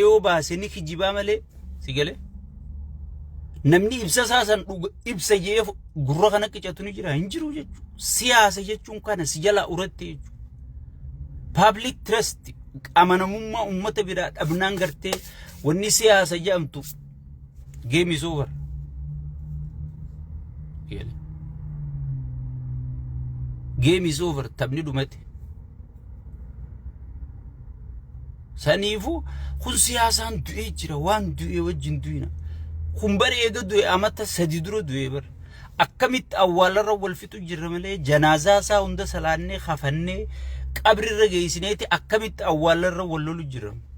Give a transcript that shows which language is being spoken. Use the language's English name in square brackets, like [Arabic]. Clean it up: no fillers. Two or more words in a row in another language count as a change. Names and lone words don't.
[Oromo] yoo baase ni kijibaa malee sigale namni ibsa saasan ibsa jee gurra kana qicatu ni jira hin jiru jechuudha siyaasa jechuun kana si jalaa uratte jechuudha [English] public trust [Oromo] amanamummaa ummata biraa dhabnaan gartee wanni siyaasa jedhamtu [English] game is over game is over [Oromo] taphni dhumate saniifu kun siyaasaan du'ee jira waan du'ee wajjin du'ina kun bareega du'e amata sadi dura du'e bar akkamitti awwaalarra wal fixu jirra malee janaazaa isaa hunda salaannee khafannee qabrirra geessineeti akkamitti awwaalarra wal lolu jirra